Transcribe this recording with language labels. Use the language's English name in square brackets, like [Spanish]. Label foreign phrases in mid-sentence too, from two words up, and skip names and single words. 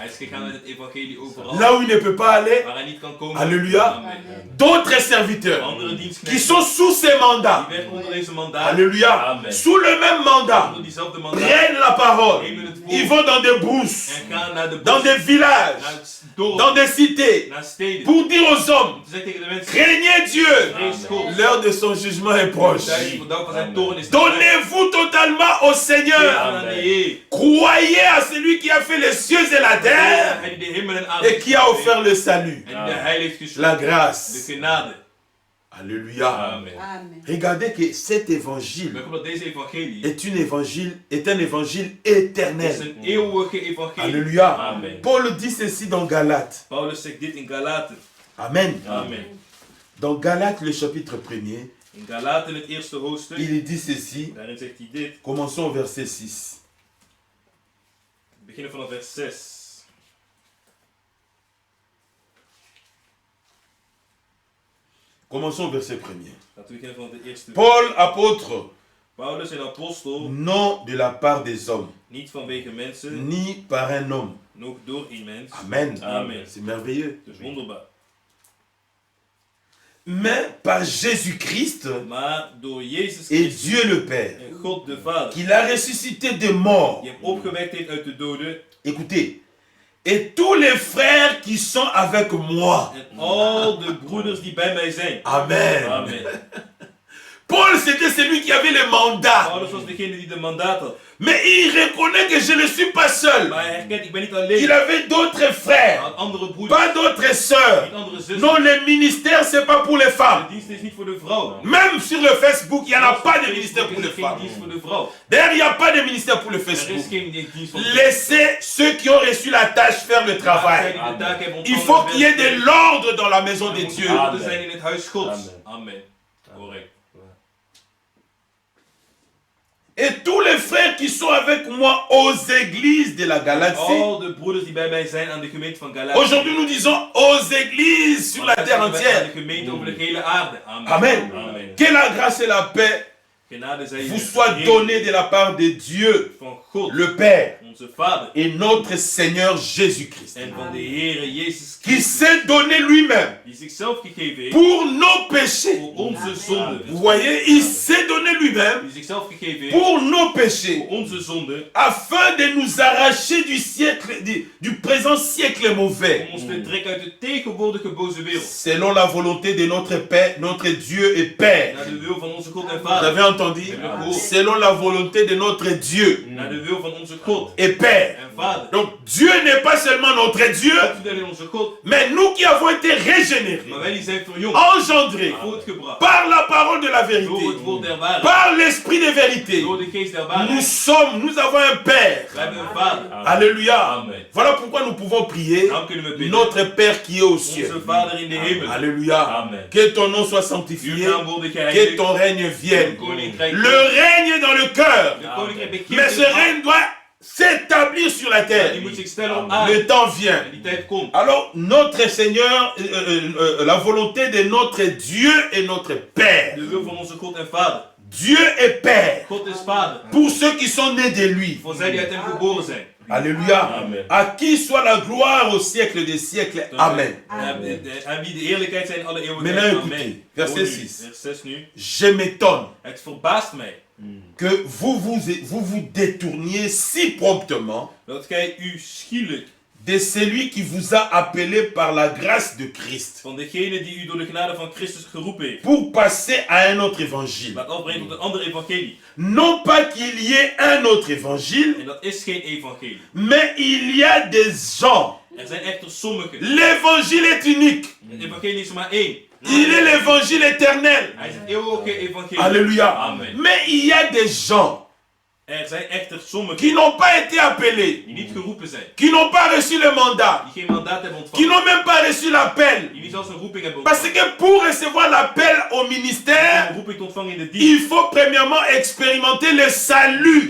[Dutch] Hij is gegaan met het evangelie overal. [French] là où il ne peut pas aller. [Dutch] Waar hij niet kan komen. [French] Alléluia. [Dutch] Amen. [French] D'autres serviteurs [Dutch] Andere [French] qui [Dutch] dienstknechten [French] sont sous ces mandats. [Dutch] die werken onder deze mandaat. [French] Alléluia. [Dutch] Amen. [French] Sous le même mandat. [Dutch] Onder diezelfde mandaat. [French] Prennent la parole. [Dutch] Nemen het [French] Ils [Dutch] woord [French] vont dans des brousses, [Dutch] en gaan naar de [French] dans [Dutch] bos, [French] des villages, [Dutch] naar het dorp, [French] dans des cités, [Dutch] naar steden. [French] pour dire aux hommes, [Dutch] Om te zeggen tegen de mensen, [French] craignez Dieu. [Dutch] vrees God. [French] L'heure de son jugement est proche. [Dutch] Tijd voor de dag van zijn toorn is nabij. [French] Donnez-vous totalement au Seigneur. [Dutch] Aan de Heer. [French] Croyez à celui qui a fait les cieux et la terre [Dutch] Hij die de hemel en aarde [French] et qui a offert le salut, [Dutch] en die de heil heeft [French] la [Dutch] geschonken. De [French] grâce. [Dutch] genade. [French] Alléluia. [Dutch] Amen. Amen. [French] Regardez que cet évangile [Dutch] Maar kom dat deze evangelie [French] est un évangile éternel. [Dutch] is een eeuwige evangelie. [French] Alléluia. [Dutch] Amen. [French] Paul dit ceci dans Galates. [Dutch] Paulus zegt dit in Galaten. Amen. Amen. [French] Dans Galates, le chapitre 1er, [Dutch] In Galaten het eerste hoofdstuk, [French] il dit ceci. [Dutch] daarin zegt hij dit. [French] Commençons au verset 6. [Dutch] We beginnen vanaf vers 6. [French] Commençons au verset 1er. [Dutch] Laten we beginnen vanaf de eerste. [French] Paul, apôtre, [Dutch] Paulus een apostel, [French] non de la part des hommes, [Dutch] niet vanwege mensen, [French] ni par un homme. [Dutch] nog door een mens. Amen. Amen. [French] C'est merveilleux. [Dutch] Dat is wonderbaar. [French] Mais par Jésus-Christ [Dutch] Maar door Jezus [French] et [Dutch] Christus [French] Dieu le Père, [Dutch] en God de Vader, [French] qu'il a ressuscité des morts. [Dutch] die hem opgewekt heeft uit de doden, [French] Écoutez, et tous les frères qui sont avec moi. [Dutch] en al de broeders die bij mij zijn. Amen. Amen. [French] Paul, c'était celui qui avait le mandat. [Dutch] Paulus was degene die de mandaat had. [French] Mais il reconnaît que je ne suis pas seul. [Dutch] Maar hij herkent, ik ben niet [French] Il [Dutch] alleen. [French] avait d'autres [Dutch] Hij [French] frères, [Dutch] had andere broeders, [French] pas d'autres sœurs. [Dutch] niet andere zussen. [French] Non, le ministère, c'est pas pour les [Dutch] De [French] femmes. [Dutch] dienst is niet voor de vrouw. [French] Même sur le Facebook, il n'y en a pas de ministère pour [Dutch] Er [French] les [Dutch] is geen [French] femmes. [Dutch] dienst voor de vrouw. [French] D'ailleurs, il n'y a pas de ministère pour le [Dutch] Er is [French] Facebook. [Dutch] geen dienst voor de vrouw. [French] Laissez ceux qui ont reçu la tâche faire le [Dutch] Zij [French] travail. [Dutch] die de taak hebben [French] Il [Dutch] ontvangen, [French] faut qu'il y ait [Dutch] werken. [French] de l'ordre dans la maison de [Dutch] Er moet [French] Dieu. [Dutch] orde zijn in het huis Gods. Amen. Amen. Correct. [French] Et tous les frères qui sont avec moi aux églises de la Galatie. [Dutch] Al de broeders die bij mij zijn aan de gemeente van Galatie. [French] Aujourd'hui, nous disons aux églises sur la terre [Dutch] Aan [French] entière. [Dutch] de gemeente over de hele aarde. Amen. Amen. Amen. [French] Que la grâce et la paix [Dutch] Genade zij [French] vous [Dutch] je [French] soient données de la part de Dieu, [Dutch] van God, [French] le Père, [Dutch] onze Vader, [French] et notre Seigneur Jésus-Christ, [Dutch] en van de Heere Jezus [French] qui [Dutch] Christus, [French] s'est donné lui-même [Dutch] die zichzelf gegeven heeft [French] pour nos péchés. [Dutch] voor onze zonden. [French] Vous voyez, il s'est donné lui-même [Dutch] Die zichzelf gegeven heeft [French] pour nos péchés, [Dutch] voor onze zonden, [French] afin de nous arracher du siècle, du présent siècle mauvais, [Dutch] om ons te trekken uit de tegenwoordige boze wereld. [French] selon la volonté de notre Père, notre Dieu et Père. [Dutch] Naar de wil van onze God en [French] Vous [Dutch] Vader. [French] avez entendu? Selon la volonté de notre Dieu [Dutch] Naar de wil van onze God [French] et Père. [Dutch] en Vader. [French] Donc Dieu n'est pas seulement notre Dieu, [Dutch] Niet alleen onze God, [French] mais nous qui avons été régénérés, [Dutch] maar wij die zijn verjongd, [French] engendrés [Dutch] voortgebracht [French] par la parole de la [Dutch] door het [French] vérité, [Dutch] woord der waarheid, [French] par l'esprit de vérité. [Dutch] door de geest der [French] Nous [Dutch] waarheid. [French] nous avons un Père. [Dutch] Wij hebben een Vader. [French] Alléluia. [Dutch] Amen. [French] Voilà pourquoi nous pouvons prier [Dutch] Daarom kunnen we bidden. [French] notre Père qui est aux cieux. [Dutch] Onze Vader in de hemel. [French] Alléluia. [Dutch] Amen. [French] Que ton nom soit [Dutch] Uw [French] sanctifié, [Dutch] naam worden [French] que [Dutch] geheiligd. [French] ton règne vienne. [Dutch] Uw koninkrijk [French] Le règne dans le cœur, [Dutch] De koninkrijk begint [French] mais ce [Dutch] in het hart. [French] règne doit s'établir sur la [Dutch] Maar [French] terre. [Dutch] die moet zich stellen op aarde. [French] Le temps vient. [Dutch] En die tijd komt. [French] Alors, notre Seigneur, la volonté de notre Dieu et notre Père. [Dutch] De wil van onze God en Vader. [French] Dieu est Père [Dutch] God is Vader. [French] pour ceux qui sont nés de lui. [Dutch] Voor zij die uit hem geboren zijn. [French] Alléluia. [Dutch] Amen. [French] À qui soit la gloire au siècle des siècles. [Dutch] Amen. En wie de eerlijkheid zijn in alle eeuwigheid. [French] Maintenant, [Dutch] Amen. [French] écoutez, verset [Dutch] Hoor nu, [French] 6. [Dutch] Vers 6 nu. [French] Je m'étonne [Dutch] Het verbaast mij [French] que vous détourniez si promptement [Dutch] dat gij u schielijk [French] de celui qui vous a appelé par la grâce de Christ [Dutch] van degene die u door de genade van Christus geroepen heeft [French] pour passer à un autre évangile. [Dutch] laat afbrengen tot een ander evangelie. [French] Non pas qu'il y ait un autre évangile, [Dutch] En dat is geen evangelie. [French] mais il y a des gens. [Dutch] Er zijn echter sommigen. [French] L'évangile est unique. [Dutch] Het evangelie is er maar één. [French] Il est l'évangile éternel. [Dutch] Hij is het eeuwige evangelie. [French] Alléluia. [Dutch] Amen. [French] Mais il y a des gens [Dutch] zijn echter sommigen [French] qui n'ont pas été appelés, [Dutch] die niet geroepen zijn, [French] qui n'ont pas reçu le mandat, [Dutch] die geen mandaat hebben [French] qui [Dutch] ontvangen, [French] n'ont même pas reçu l'appel. [Dutch] die niet zelfs een roeping hebben [French] Parce [Dutch] ontvangen. [French] que pour recevoir l'appel au [Dutch] Om [French] ministère, [Dutch] een roeping te ontvangen in de dienst, [French] il faut premièrement expérimenter le salut.